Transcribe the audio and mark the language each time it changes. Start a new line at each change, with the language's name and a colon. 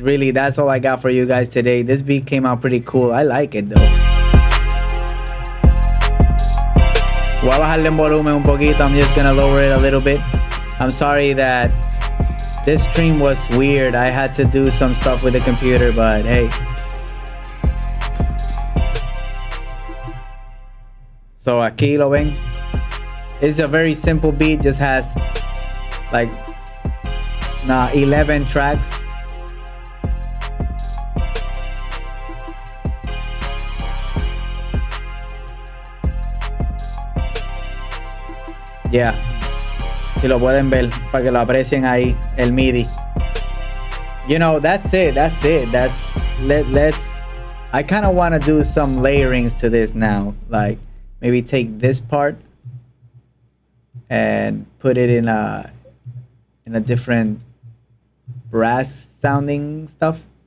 English: Really, that's all I got for you guys today. This beat came out pretty cool. I like it, though.
Spanish: Voy a bajarle en volumen un poquito.
English: I'm just gonna lower it a little bit. I'm sorry that this stream was weird. I had to do some stuff with the computer, but hey. So
Spanish: aquí lo ven.
English: It's a very simple beat, just has like 11 tracks. Yeah.
Spanish: Si lo pueden ver para que lo aprecien ahí el MIDI.
English: You know, that's it. Let's I kind of want to do some layerings to this now, like maybe take this part and put it in a different brass sounding stuff.